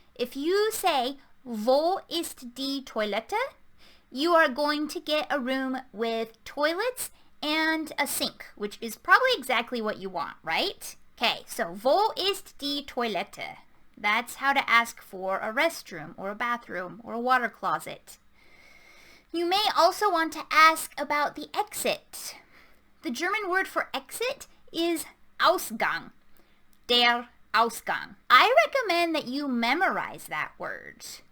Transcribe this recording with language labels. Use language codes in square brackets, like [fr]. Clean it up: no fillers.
[en] If you say, [de] wo ist die Toilette? [en] You are going to get a room with toilets and a sink, which is probably exactly what you want, right? Okay, so [de] wo ist die Toilette? [en] That's how to ask for a restroom or a bathroom or a water closet. You may also want to ask about the exit. The German word for exit is Ausgang. [de] Der Ausgang. [en] I recommend that you memorize that word.